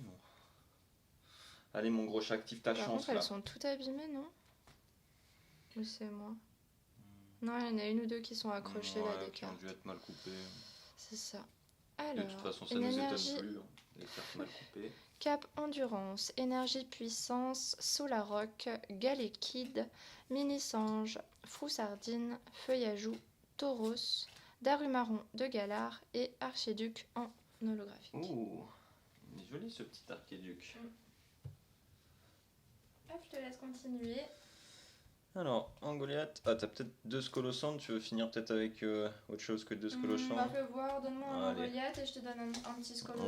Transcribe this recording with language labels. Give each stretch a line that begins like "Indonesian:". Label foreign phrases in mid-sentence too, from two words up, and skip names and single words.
French: Allez, mon gros chat, active ta Par chance contre, là. elles sont toutes abîmées, non? Ou c'est moi? Non, il y en a une ou deux qui sont accrochées là, des qui ont cartes. dû être mal coupées. C'est ça. De toute Alors, façon, ça une nous énergie étonne plus, hein, les cartes mal coupées. Cap Endurance, Énergie Puissance, Solaroc, Galekid, Mini Sange, Froussardine, Feuillajou, Tauros, Darumaron de Galar et Archiduc en holographique. Ouh, il est joli ce petit archiduc. Hop, je te laisse continuer. Alors, en Goliath, ah t'as peut-être deux Scolossantes, tu veux finir peut-être avec autre chose que deux Scolossantes? Fais voir, donne-moi un Allez. Goliath et je te donne un petit Scolosante.